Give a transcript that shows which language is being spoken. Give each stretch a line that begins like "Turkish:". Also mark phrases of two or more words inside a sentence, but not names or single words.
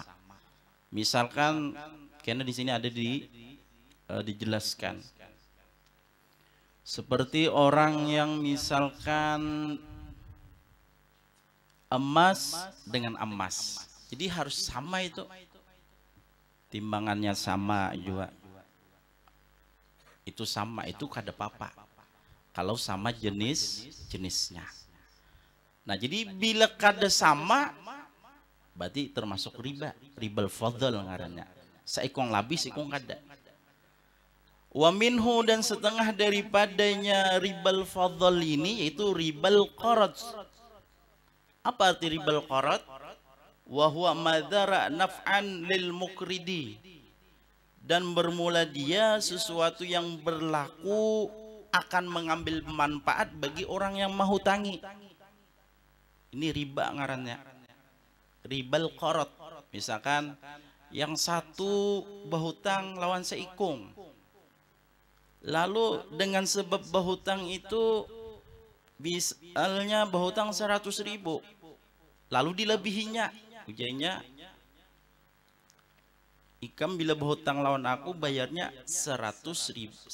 Banjar: Misalkan karena di sini ada dijelaskan seperti orang yang misalkan emas dengan emas, jadi harus sama, itu timbangannya sama juga, itu sama, itu kada apa-apa kalau sama jenisnya. Nah jadi bila kada sama berarti termasuk riba,
Arabic: ribal fadl
Banjar: ngarannya. Saikong labih, saikong kada.
Arabic: Wa minhu,
Banjar: dan setengah daripadanya
Arabic: ribal fadl
Banjar: ini yaitu
Arabic: ribal qarad.
Banjar: Apa arti
Arabic: ribal qarad? Wa huwa madara naf'an lil mukridi,
Indonesian: dan bermula dia sesuatu yang berlaku akan mengambil manfaat bagi orang yang menghutangi.
Banjar: Ini riba ngarannya,
Arabic: ribal qarad.
Banjar: Misalkan yang satu berhutang lawan seikung, lalu dengan sebab berhutang itu misalnya berhutang 100.000, lalu dilebihinya, ujiannya ikam bila berhutang lawan aku bayarnya 110.000.